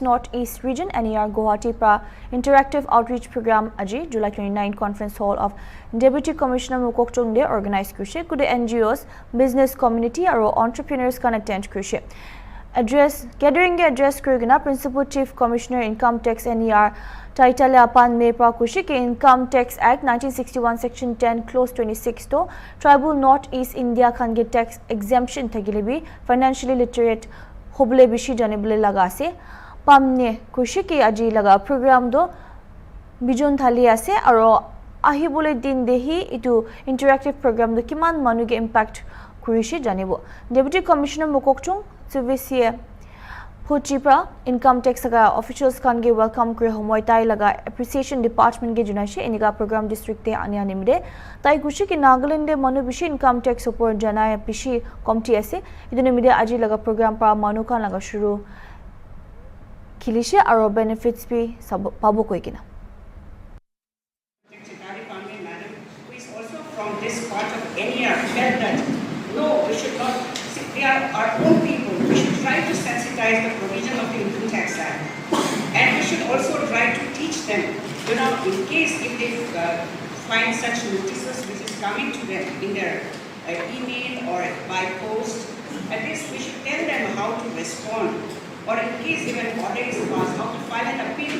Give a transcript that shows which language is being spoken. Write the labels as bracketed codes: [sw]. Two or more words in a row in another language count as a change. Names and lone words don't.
[nag] North East Region NER Guwahati pra Interactive Outreach Program Aji July 29 Conference Hall of Deputy Commissioner Mukokchung de organize kurise kude NGOs, [en] business community [nag] aru entrepreneurs [en] can attend [nag] kurise. Gathering ge address kurigina Principal Chief Commissioner Income Tax NER Taitale Apan me pra kurise ke Income Tax Act 1961 Section 10 Clause 26 to Tribal North East India khan ge tax exemption thagile bi [en] financially literate [nag] hobule bishi janibule laga ase. Pamne kurise ke aji laga program do bijun thali ase aro ahibole din dehi itu [en] interactive program [nag] do kiman manu ge impact kurise janibo. Deputy Commissioner Mukokchung Suvisiye Puchipra [en] Income Tax [nag] laga officials kan ge welcome kre homoy tai laga appreciation department ge junaise eniga program district te ania nimde tai kushi ki Nagaland de manu bishi income tax upor janaya bishi komti ase idune mide aji laga program pa manu kan laga shuru kilishe aro benefits bi pabo koikina. [en] Madam, who is also from this part of NER, felt that no, we should not. They are our own people. We should try to sensitize the provision of the Income Tax Act, and we should also try to teach them. In case if they find such notices which is coming to them in their email or by post, at least we should tell them how to respond or in case if an order is passed, how to file an appeal.